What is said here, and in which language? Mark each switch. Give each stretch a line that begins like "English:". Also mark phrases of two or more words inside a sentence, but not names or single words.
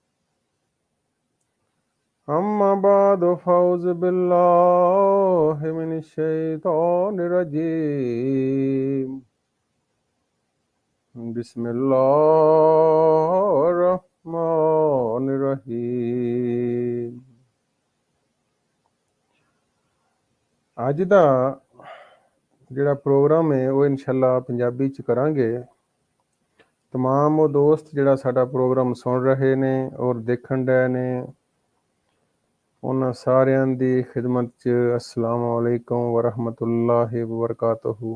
Arabic: أما بعد فأعوذ بالله من الشيطان الرجيم بسم الله الرحمن الرحيم
Punjabi: ਅੱਜ ਦਾ ਜਿਹੜਾ ਪ੍ਰੋਗਰਾਮ ਹੈ ਉਹ ਇਨਸ਼ਾਅੱਲਾ ਪੰਜਾਬੀ ਚ ਕਰਾਂਗੇ। ਤਮਾਮ ਉਹ ਦੋਸਤ ਜਿਹੜਾ ਸਾਡਾ ਪ੍ਰੋਗਰਾਮ ਸੁਣ ਰਹੇ ਨੇ ਔਰ ਦੇਖਣ ਡਏ ਨੇ, ਉਹਨਾਂ ਸਾਰਿਆਂ ਦੀ ਖਿਦਮਤ 'ਚ
Arabic: السلام عليكم ورحمة الله وبركاته.